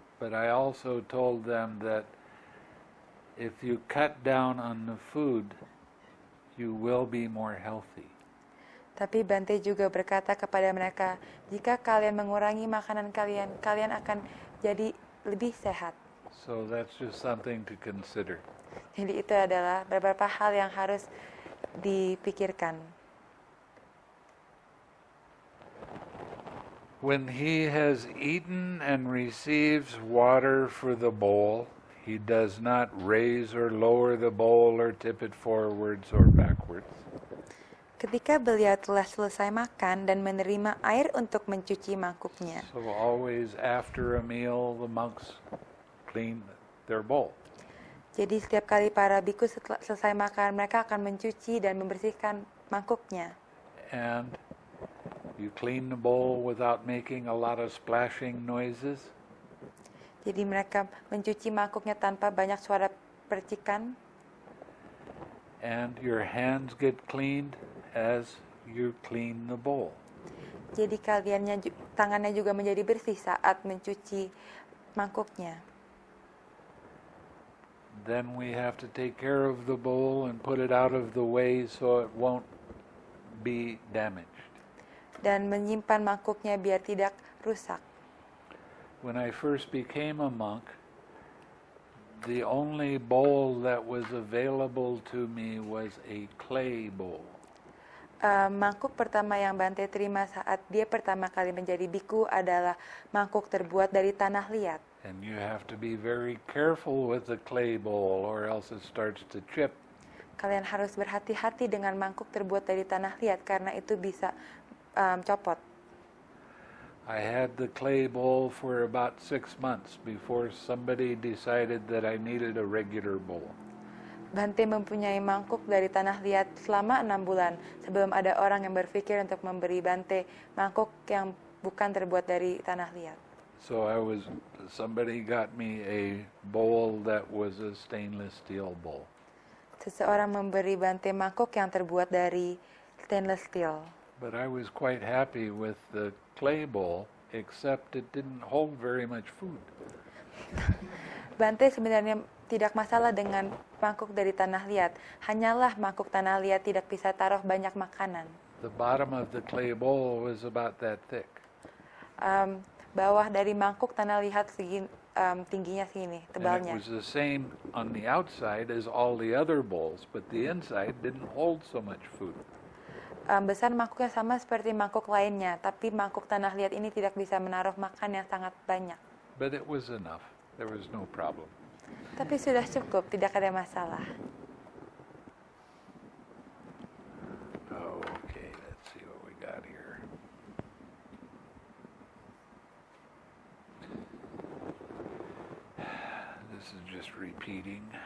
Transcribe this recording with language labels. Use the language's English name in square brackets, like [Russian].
[English] But I also told them that if you cut down on the food, you will be more healthy. [Indonesian] Tapi Bante juga berkata kepada mereka, jika kalian mengurangi makanan kalian, kalian akan jadi lebih sehat. [English] So that's just something to consider. [Indonesian] Jadi itu adalah beberapa hal yang harus dipikirkan. [English] When he has eaten and receives water for the bowl, he does not raise or lower the bowl or tip it forwards or backwards. [Indonesian] Ketika beliau telah selesai makan dan menerima air untuk mencuci mangkuknya. [English] So always after a meal, the monks clean their bowl. [Indonesian] Jadi setiap kali para biku setelah selesai makan, mereka akan mencuci dan membersihkan mangkuknya. [English] And you clean the bowl without making a lot of splashing noises. [Indonesian] Jadi mereka mencuci mangkuknya tanpa banyak suara percikan. [English] And your hands get cleaned as you clean the bowl. [Indonesian] Jadi tangannya juga menjadi bersih saat mencuci mangkuknya. [English] Then we have to take care of the bowl and put it out of the way so it won't be damaged. [Indonesian] Dan menyimpan mangkuknya biar tidak rusak. [English] When I first became a monk, the only bowl that was available to me was a clay bowl. [Indonesian] Mangkuk pertama yang Bante terima saat dia pertama kali menjadi biku adalah mangkuk terbuat dari tanah liat. [English] And you have to be very careful with the clay bowl or else it starts to chip. [Indonesian] Kalian harus berhati-hati dengan mangkuk terbuat dari tanah liat karena itu bisa copot. [English] I had the clay bowl for about 6 months before somebody decided that I needed a regular bowl. [Indonesian] Bante mempunyai mangkuk dari tanah liat selama 6 bulan sebelum ada orang yang berpikir untuk memberi Bante mangkuk yang bukan terbuat dari tanah liat. [English] So somebody got me a bowl that was a stainless steel bowl. [Indonesian] Seseorang memberi Bante mangkuk yang terbuat dari stainless steel. [English] But I was quite happy with the clay bowl, except it didn't hold very much food. [Indonesian] Bante sebenarnya tidak masalah dengan mangkuk dari tanah liat. Hanyalah mangkuk tanah liat tidak bisa taruh banyak makanan. [English] The bottom of the clay bowl was about that thick. [Indonesian] Bawah dari mangkuk tanah liat tingginya segini, [English] And it [Indonesian] tebalnya. [English] was the same on the outside as all the other bowls, but the inside didn't hold so much food. [Indonesian] Besar mangkuknya sama seperti mangkuk lainnya, tapi mangkuk tanah liat ini tidak bisa menaruh makan yang sangat banyak. [English] But it was enough. There was no problem. [Indonesian] Tapi sudah cukup, tidak ada masalah. [English] Okay, let's see what we got here. This is just repeating.